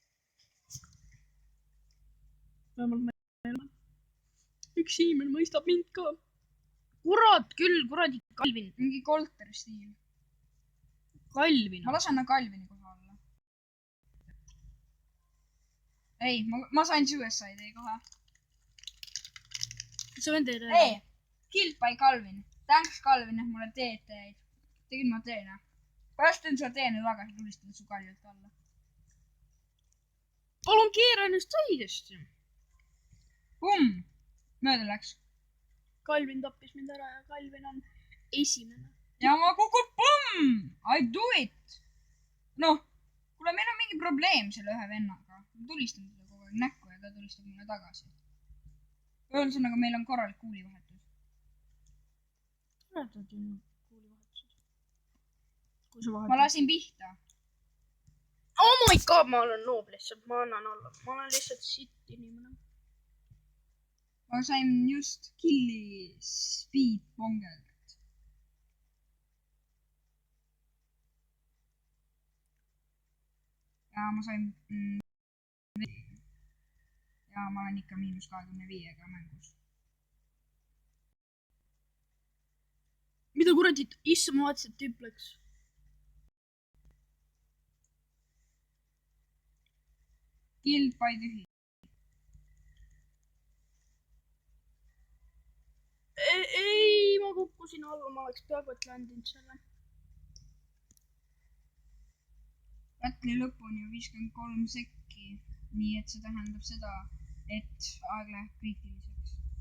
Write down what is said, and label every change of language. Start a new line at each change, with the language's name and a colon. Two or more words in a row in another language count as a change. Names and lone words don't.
Estonian: Vähemalt meil üks inimene mõistab mind ka. Kurat küll, kuradi Kalvin. Mingi Kolter stiil. Kalvin. Ma lasen Kalvini kohe alla. Ei, ma sain suicide'i kohe. See vend ei räägi. Ei,
English: killed by Kalvin.
Estonian: Thanks Kalvin, et mulle teed teed. Tegin ma teene. Pärast teen sulle teene tagasi tulistada su kaljalt alla. Palun keera ennast õigesti. Mööda läks. Kalvin tappis mind ära ja Kalvin on esimene. Ja ma kukub,
English: I do it.
Estonian: Noh, kuule, meil on mingi probleem selle ühe vennaga. Ma tulistan teda kogu aeg näkku ja ta tulistab mulle tagasi. Ühesõnaga, meil on korralik kuulivahetus. Mäletad ju kuulivahetused? Ma lasin pihta.
English: Oh my god,
Estonian: ma olen noob lihtsalt. Ma annan olla. Ma olen lihtsalt sitt inimene. ma sain just killi Speedbongelt. Ja ma sain ja ma olen ikka -25-ga mängus. Mida kuradi, issa ma vaatasin, et tüüp läks.
English: Killed by tühi.
Estonian: Ei, ma kukkusin alla, ma oleks peaaegu et landinud selle. Battle'i lõpuni 53 sekki, nii et see tähendab seda, et aeg läheb kriitiliseks.